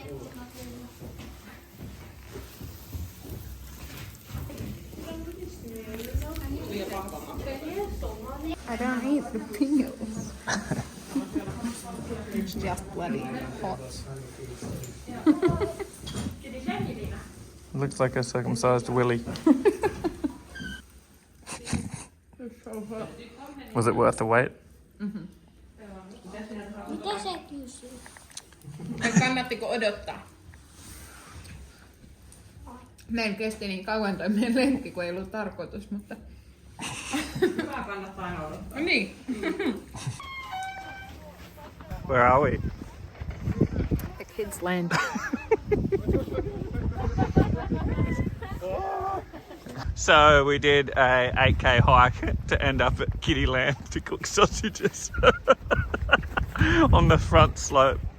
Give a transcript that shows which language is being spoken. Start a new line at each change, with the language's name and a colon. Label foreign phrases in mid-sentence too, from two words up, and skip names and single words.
English: I don't eat the peels. It's just bloody hot. Looks like a circumcised willy. Was it worth the wait?
Finnish: Mitä se kysyy? Kannattiko odottaa? Meillä kesti niin kauan toi meidän lenkki, kun ei ollut tarkoitus, mutta... Hyvä kannattaa aina odottaa. Niin.
English: Where are we? The kids land. So we did a 8k hike to end up at Kittyland to cook sausages on the front slope.